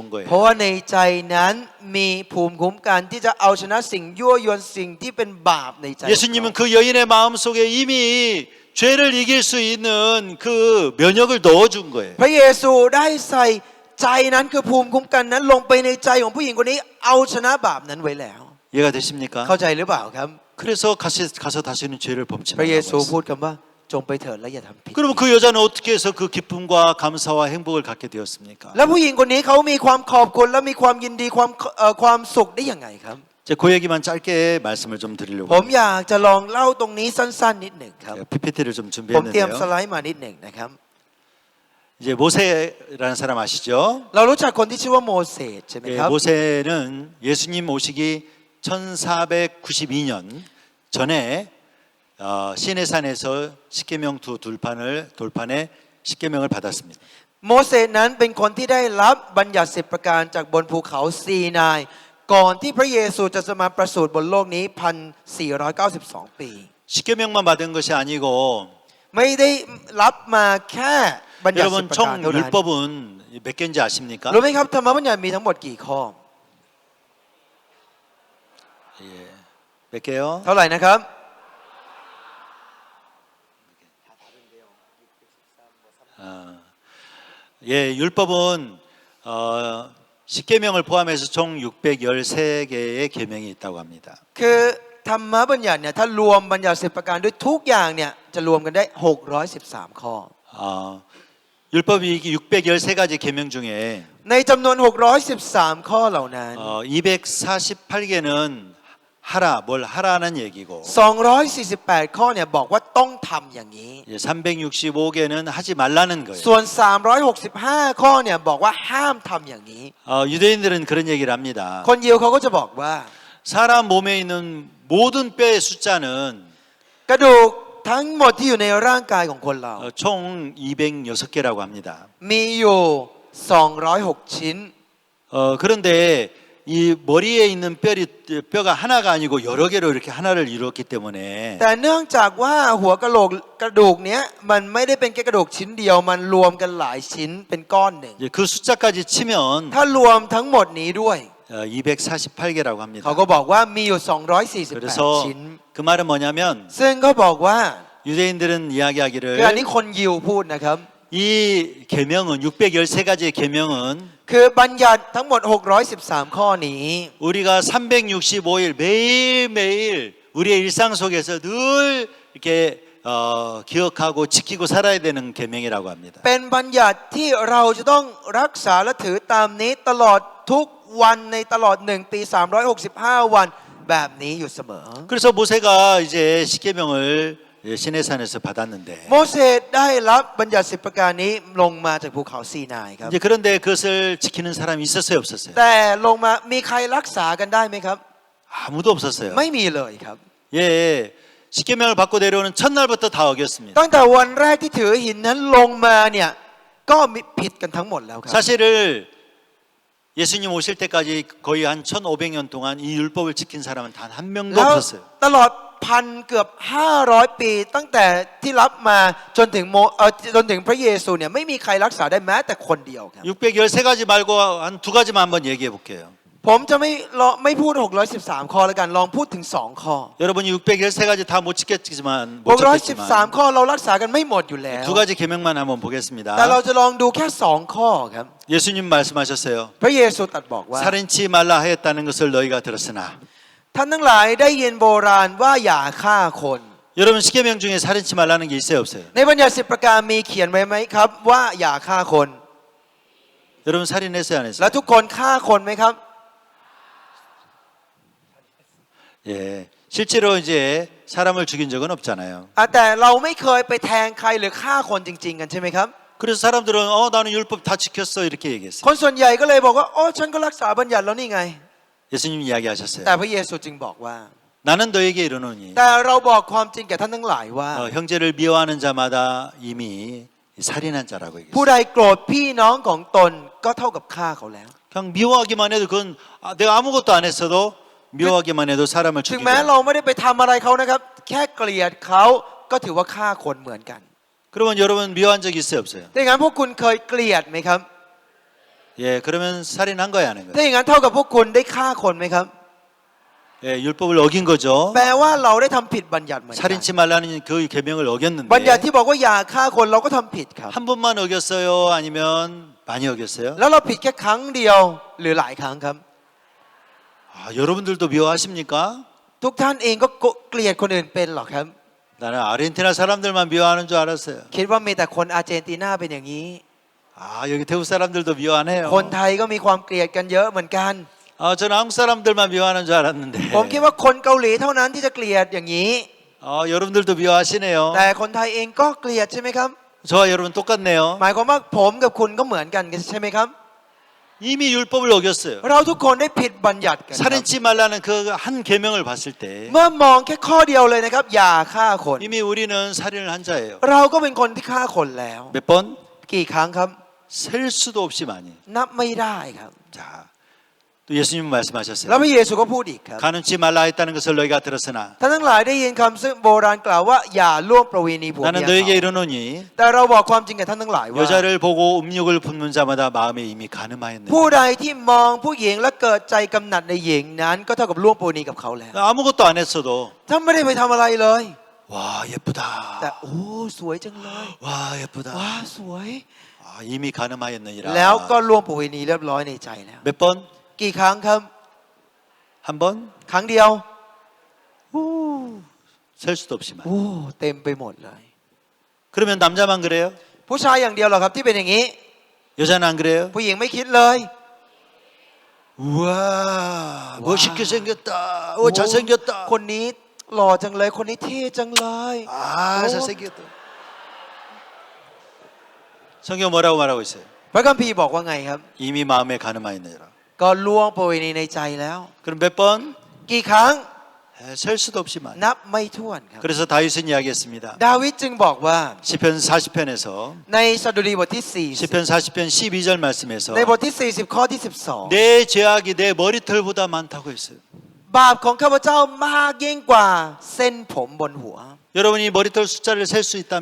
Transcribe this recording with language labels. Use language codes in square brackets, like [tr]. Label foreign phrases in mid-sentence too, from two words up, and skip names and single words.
[th] เพ [ko] 거예요. [th] ราะว่าในใจนั้นมีภูมิคุ้มกันที่จะเอาชนะสิ่งยั่วยวนสิ่งที่เป็นบาปในใจของ [ko] 예수님은 [th] เรา [ko] 그 여인의 마음 속에 이미 죄를 이길 수 있는 그 면역을 넣어준 거예요. [th] พระเยซูได้ใส่ใจนั้นคือภูมิคุ้มกันนั้นลงไปในใจของผู้หญิงคนนี้เอาชนะบาปนั้นไว้แล้ว [ko] 이해가 되십니까? [th] เข้าใจหรือเปล่าครับ [ko] 그래서 가서 다시는 죄를 범치 [th] พระเยซู [ko] 말라고 [th] พู [ko] 했어요. [th] ดคำว่าจงไปเถิดและอย่าทำผิด [ko] 그러면 그 여자는 어떻게 해서 그 기쁨과 감사와 행복을 갖게 되었습니까? [th] แล้วผู้หญิงคนนี้เขามีความขอบคุณและมีความยินดีความสุขได้ยังไงครับ [ko] 제 그 얘기만 짧게 말씀을 좀 드리려고 [th] ผมอยากจะลองเล่าตรงนี้สั้นๆนิดหนึ่งครับ [ko] PPT를 좀 [th] ผมเตรียมส [ko] 준비했는데요. [th] ไลด์มานิดหนึ่งนะครับ [ko] 이제 모세라는 사람 아시죠? [th] เรารู้จักคนที่ชื่อว่าโมเสสใช่ไหม [ko] 예, [th] ครับ [ko] 모세는 예수님 오시기 1492년 전에 시내산에서 십계명 두 돌판에 십계명을 받았습니다. [th] โมเสสนั้นเป็นคนที่ได้รับบัญญัติ10ประการจากบนภูเขาซีนายก่อนที่พระเยซูจะมาประสูติบนโลกนี้ 1,492 ปี [ko] 십계명만 받은 것이 아니고 [th] ไม่ได้รับมาแค่บัญญัติ10 [ko] 여러분 [th] ประการ [ko] 총 [th] เท่านั้น [ko] 율법은 몇 개인지 아십니까? [th] รู้ไหมครับธรรมบัญญัติมีทั้งหมดกี่ข้อ [ko] 예. 몇 개요? [th] เท่าไหร่นะครับ [ko] 예, 율법은 십계명을 포함해서 총 613개의 계명이 있다고 합니다. [th] คือธรรมบัญญัติเนี่ยถ้ารวมบัญญัติ10ประการด้วยทุกอย่างเนี่ยจะรวมกันได้613ข้อ [ko] 율법이 613가지 계명 중에 [th] ในจำนวน613ข้อเหล่านั้น [ko] 248개는 하라, 뭘 하라는 얘기고 [th] 248 ข้อเนี่ยบอกว่าต้องทำอย่างนี้ [ko] 365개는 하지 말라는 거예요. [th] ส่วน365ข้อเนี่ยบอกว่าห้ามทำอย่างนี้ [ko] 유대인들은 그런 얘기를 합니다. [th] คนยิวเขาก็จะบอกว่า [ko] 사람 몸에 있는 모든 뼈의 숫자는 [th] กระดูกทั้งหมดที่อยู่ในร่างกายของคนเรา [ko] 총 206개라고 합니다. [th] มีอยู่206ชิ้น [ko] 그런데 이 머리에 있는 뼈가 하나가 아니고 여러 개로 이렇게 하나를 이루었기 때문에 [th] แต่เนื่องจากว่าหัวกะโหลกกระดูกเนี้ยมันไม่ได้เป็นแค่กระดูกชิ้นเดียวมันรวมกันหลายชิ้นเป็นก้อนหนึ่ง [ko] 그 숫자까지 치면 [th] ถ้ารวมทั้งหมดนี้ด้วย [ko] 248개라고 합니다. [th] เขาก็บอกว่ามีอยู่248 [ko] 그래서 [th] ชิ้น [ko] 그 말은 뭐냐면 [th] ซึ่งเขาบอกว่า [ko] 유대인들은 [th] คืออัน [ko] 이야기하기를 [th] นี้คนยิวพูดนะครับ [ko] 이 계명은 613가지의 계명은 [th] คือบัญญัติทั้งหมด613ข้อนี้ [ko] 우리가 365일 매일매일 우리의 일상 속에서 늘 이렇게 기억하고 지키고 살아야 되는 계명이라고 합니다. [th] เป็นบัญญัติที่เราจะต้องรักษาและถือตามนี้ตลอดทุกวันในตลอด1ปี365วันแบบนี้อยู่เสมอ [ko] 그래서 모세가 이제 십계명을 시내산에서 받았는데 [th] โมเสสได้รับบัญญัติ10ประการนี้ลงมาจากภูเขาซีนายครับ [ko] 이제 그런데 그것을 지키는 사람이 있었어요, 없었어요? [th] แต่ลงมามีใครรักษากันได้ไหมครับ [ko] 아무도 없었어요. [th] ไม่มีเลยครับ [ko] 예, 십계명을 받고 내려오는 첫날부터 다 어겼습니다. [th] ตั้งแต่วันแรกที่ถือหินนั้นลงมาเนี่ยก็ผิดกันทั้งหมดแล้วครับ [ko] 사실을 예수님 오실 때까지 거의 한 1500년 동안 이 율법을 지킨 사람은 단 한 명도 [th] แล้ว [ko] 없었어요. [th] ตลอดพันเกือบ500 ปีตั้งแต่ที่รับมาจนถึงพระเยซูเนี่ยไม่มีใครรักษาได้แม้แต่คนเดียวครับ [ko] 613가지 말고 한 두 가지만 한번 얘기해 볼게요. [th] ผมจะไม่พูด613ข้อแล้วกันลองพูดถึง2ข้อ [ko] 여러분이 613가지 다 못 지켰지만 못 지켰지만 [th] 613 ข้อเรารักษากันไม่หมดอยู่แล้ว [ko] 두 가지 계명만 한번 보겠습니다. [th] แต่เราจะลองดูแค่2ข้อครับ [ko] 예수님 말씀하셨어요. [th] พระเยซูตรัสบอกว่า [ko] 살인치 말라 하였다는 것을 너희가 들었으나 [th] ท่านทั้งหลายได้ยินโบราณว่าอย่าฆ่าคน [ko] 여러분 십계명 중에 살인치 말라는 게 있어요, 없어요? [th] ในบัญญัติ10ประการมีเขียนไว้ไหมครับว่าอย่าฆ่าคน [ko] 여러분 살인했어요, 안 했어요? [th] และทุกคนฆ่าคนไหมครับ [ko] 예, 실제로 이제 사람을 죽인 적은 없잖아요. [th] แต่เราไม่เคยไปแทงใครหรือฆ่าคนจริงๆกันใช่ไหมครับ [ko] 그래서 사람들은 나는 율법 다 지켰어 이렇게 얘기했어요. [th] คนส่วนใหญ่ก็เลยบอกว่าโอ้ฉันก็รักษาบัญญัติแล้วนี่ไง [ko] 예수님 이야기하셨어요. [th] แต่พระเยซูจึงบอกว่า [ko] 나는 너에게 이르노니 [th] แต่เราบอกความจริงแก่ท่านทั้งหลายว่า [ko] 형제를 미워하는 자마다 이미 살인한 자라고 [th] ผู้ [ko] 얘기했어요. [th] ใดโกรธพี่น้องของตนก็เท่ากับฆ่าเขาแล้ว [ko] 그냥 미워하기만 해도 그건 내가 아무것도 안 했어도 미워하기만 해도 사람을 [th] ถึง [ko] 죽이고 [th] แม้เราไม่ได้ไปทำอะไรเขานะครับ แค่เกลียดเขาก็ถือว่าฆ่าคนเหมือนกัน [ko] 그러면 여러분 미워한 적 있어요, 없어요? [th] ถ้าอย่างนั้นพวกคุณเคยเกลียดไหมครับ [ko] 예, 그러면 살인한 거야, 하는 [th] ถ้า [ko] 거예요. [th] อย่างนั้นเท่ากับพวกคุณได้ฆ่าคนไหมครับ [ko] 예, 율법을 어긴 거죠. [th] แปลว่าเราได้ทำผิดบัญญัติเหมือนกัน [ko] 살인치 말라는 그 계명을 [th] บัญญัติ [ko] 어겼는데 [th] ที่บอกว่าอย่าฆ่าคนเราก็ทำผิดครับ [ko] 한 번만 어겼어요, 아니면 많이 어겼어요? [th] แล้วเราผิดแค่ครั้งเดียวหรือหลายครั้งครับ [ko] 여러분들도 미워하십니까? [th] ทุกท่านเองก็เกลียดคนอื่นเป็นหรอครับ [ko] 나는 아르헨티나 사람들만 미워하는 줄 알았어요. [th] คิดว่ามีแต่คนอาร์เจนตินาเป็นอย่างนี้ [ko] 여기 태국 사람들도 미워하네요. [th] คนไทยก็มีความเกลียดกันเยอะเหมือนกัน [ko] 저는 한국 사람들만 미워하는 줄 알았는데. [th] ผมคิดว่าคนเกาหลีเท่านั้นที่จะเกลียดอย่างนี้ [ko] 여러분들도 미워하시네요. [th] แต่คนไทยเองก็เกลียดใช่ไหมครับ [ko] 저와 여러분 똑같네요. [th] หมายความว่าผมกับคุณก็เหมือนกันใช่ไหมครับ [ko] 이미 율법을 어겼어요. [th] เราทุกคนได้ผิดบัญญัติกันครับ [ko] 살인치 말라는 그 한 계명을 봤을 때 [th] เมื่อมองแค่ข้อเดียวเลยนะครับ อย่าฆ่าคน [ko] 이미 우리는 살인을 한 자예요. [th] เราก็เป็นคนที่ฆ่าคนแล้ว [ko] 몇 번? [th] กี่ครั้งครับ [ko] 셀 수도 없이 많이. [th] นับไม่ได้ครับ [ko] 자, 또 예수님 [th] แล้ว [ko] 말씀하셨어요. [th] พระเยซูก็พูดอีกครับ [ko] 가늠치 말라 했다는 것을 너희가 들었으나 [th] ท่านทั้งหลายได้ยินคำซึ่งโบราณกล่าวว่าอย่าล่วงประเวณีผัวเมี [ko] 나는 [th] ย [ko] 너에게 [th] เขา [ko] 이르노니 [th] แต่เราบอกความจริงกับท่านทั้งหลายว่า [ko] 여자를 보고 음욕을 품는 자마다 마음에 이미 가늠하였느니라. [th] ผู้ใดที่มองผู้หญิงและเกิดใจกำหนัดในหญิงนั้นก็เท่ากับล่วงประเวณีกับเขาแล้ว [ko] 아무것도 안 했어도 [th] ท่านไม่ได้ไปทำอะไรเลย [ko] 와 [th] แต่ [ko] 예쁘다. [th] โอ้สวยจังเลย [ko] 와 예쁘다. [th] ว้าสวย [ko] 아, 이미 가늠하였느니라. [th] แล้วก็ล่วงประเวณีเรียบร้อยในใจแล้ว [ko] 몇 번? [th] กี่ครั้งครับ [ko] 한 번? [th] ครั้งเดียว [ko] 셀 수도 없이 많이. [th] โอ้เต็มไปหมดเลย [ko] 그러면 남자만 그래요? [th] ผู้ชายอย่างเดียวเหรอครับที่เป็นอย่างนี้ [ko] 여자는 안 그래요? [th] ผู้หญิงไม่คิดเลย [ko] 우와 멋있게 생겼다. 잘생겼다. [th] คนนี้หล่อจังเลย คนนี้เท่จังเลย [ko] 아 잘생겼다. 성경 뭐라고 말하고 있어요? [th] พระคัมภีร์บอกว่าไงครับ [ko] 이미 마음에 가늠하였느니라. [th] ก็ล่วงประเวณีในใจแล้ว [ko] 그럼 몇 번? [th] กี่ครั้ง [ko] 셀 수도 없이 많이. [th] นับไม่ถ้วนครับ [ko] 그래서 다윗은 이야기했습니다. [th] ดาวิดจึงบอกว่า [ko] 시편 40편에서 [th] ในสดุดีบทที่ [ko] 시편 40편 12절 말씀에서 [th] 4 ในบทที่ 40 ข้อที่ 12 [ko] 내 죄악이 내 머리털보다 많다고 했어요. [th] บาปของข้าพเจ้ามากยิ่งกว่าเส้นผมบนหัว [ko] 여러분이 머리털 숫자를 셀 수 있다면